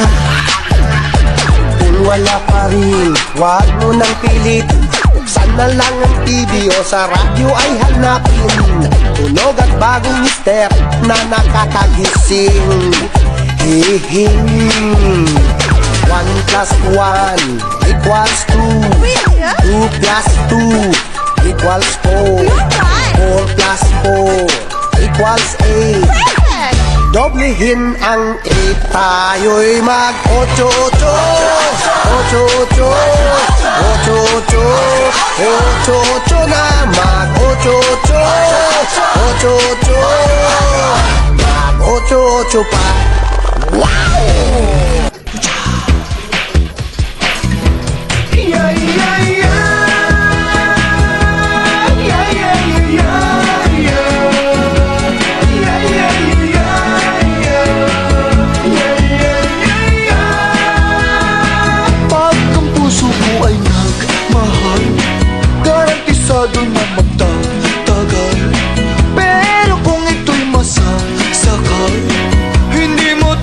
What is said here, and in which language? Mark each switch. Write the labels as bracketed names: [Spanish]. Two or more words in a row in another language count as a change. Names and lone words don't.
[Filipino] Kung wala pa rin, wag mo nang pilit. Buksan na lang ang TV o sa radyo ay hanapin. Tunog at bagong mister na nakakagising. [English] Hihing 1 plus 1 equals 2. 2 plus 2 equals 4. 4 plus 4 equals 8. [Filipino] Doblehin ang 8, tayo'y mag-8-8. 8-8, 8-8, 8-8 na mag-8-8. 8-8, mag-8-8 pa. [English] Wow! Yeah, yeah, yeah. Yeah, yeah, yeah, yeah. [Filipino] Pag ang puso ko ay nagmahal, garantisado na magtatagal. Pero kung ito'y masasakal, hindi